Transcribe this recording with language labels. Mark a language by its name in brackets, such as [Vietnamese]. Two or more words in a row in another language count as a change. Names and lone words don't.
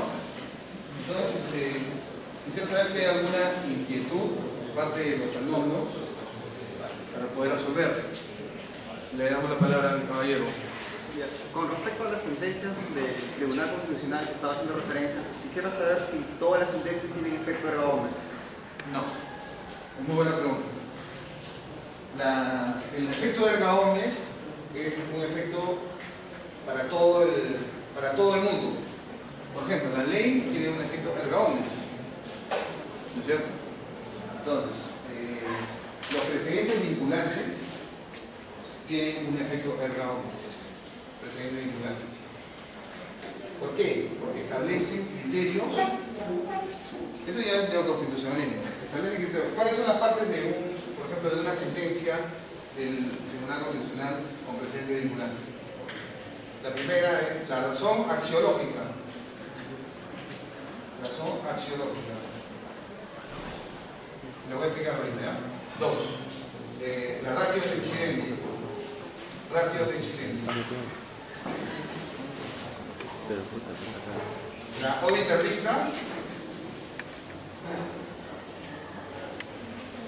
[Spanish] Entonces, quisiera saber si hay alguna inquietud por parte de los alumnos para poder resolver. Le damos la palabra al caballero. Con respecto a las sentencias del Tribunal Constitucional que estaba haciendo referencia, quisiera saber si todas las sentencias tienen efecto [Latin] erga omnes. [Spanish] No, es muy buena pregunta. El efecto de [Latin] erga omnes [Spanish] es un efecto para todo el mundo. Por ejemplo, la ley tiene un efecto [Latin] erga omnes, [Spanish] ¿no es cierto? Entonces, los precedentes vinculantes tienen un efecto [Latin] erga omnes. [Spanish] Precedentes vinculantes. ¿Por qué? Porque establecen criterios. Eso ya es neoconstitucionalismo. Establecen criterios. ¿Cuáles son las partes por ejemplo, de una sentencia del Tribunal Constitucional con precedente vinculante? La primera es la razón axiológica. Razón axiológica. Le voy a explicar ahorita, ¿ya? [Latin] 2. La ratio de incidendi. Ratio de incidendi. La obiter dicta.